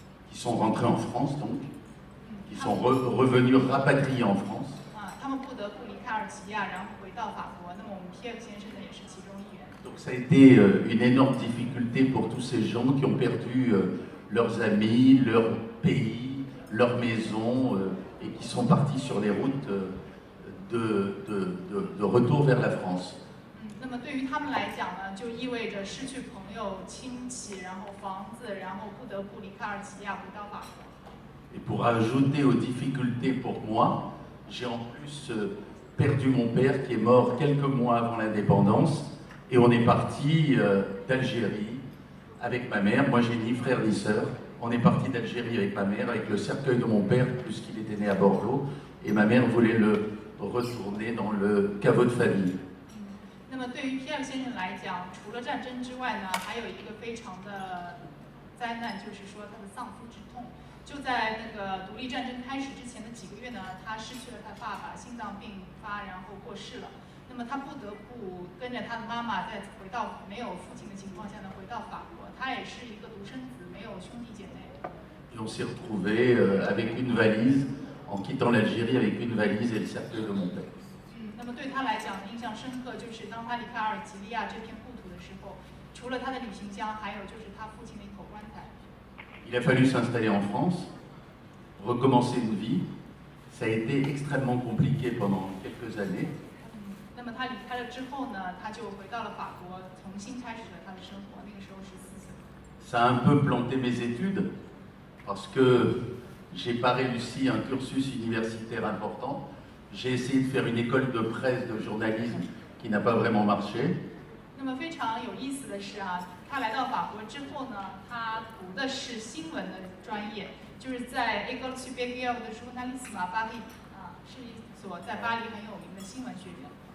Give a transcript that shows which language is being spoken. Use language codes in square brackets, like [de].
[fr] Qui sont rentrés en France donc, qui sont revenus rapatriés en France. [zh] 他们不得不离开阿尔及利亚，然后回到法国。那么我们皮耶克先生呢也是其中一员。 [fr] Donc ça a été une énorme difficulté pour tous ces gens qui ont perdu leurs amis, leur pays, leur maison et qui sont partis sur les routes de retour vers la France. [zh] 那么对于他们来讲呢，就意味着失去朋友、亲戚，然后房子，然后不得不离开阿尔及利亚回到法国。 [fr] Et pour ajouter aux difficultés pour moi, j'ai en plus perdu mon père qui est mort quelques mois avant l'indépendance. Et on est parti d'Algérie avec ma mère. Moi, j'ai ni frère ni sœur. On est parti d'Algérie avec ma mère, avec le cercueil de mon père, puisqu'il était né à Bordeaux. Et ma mère voulait le retourner dans le caveau de famille. [zh] 那么对于皮尔先生来讲，除了战争之外呢，还有一个非常的灾难，就是说他的丧夫之痛。就在那个独立战争开始之前的几个月呢，他失去了他爸爸，心脏病发，然后过世了。那么他不得不跟着他的妈妈，在回到没有父亲的情况下呢，回到法国。他也是一个独生子，没有兄弟姐妹。 [fr] Et on s'est retrouvés avec une valise, en quittant l'Algérie avec une valise et le cercueil de mon père. [zh] 那么对他来讲，印象深刻就是当他离开阿尔及利亚这片故土的时候，除了他的旅行箱，还有就是他父亲的一口棺材。 [fr] Il a fallu s'installer en France, recommencer une vie. Ça a été extrêmement compliqué pendant quelques années. [zh] 那么他离开了之后呢，他就回到了法国，重新开始了他的生活。那个时候14岁。 [fr] Ça a un peu planté mes études parce que j'ai pas réussi un cursus universitaire important. J'ai essayé de faire une école de presse, de journalisme qui n'a pas vraiment marché. [zh] 那么非常有意思的是啊，他来到法国之后呢，他读的是新闻的专业，就是在 École supérieure de journalisme à Paris 啊，是一所在巴黎很有名的新闻学院。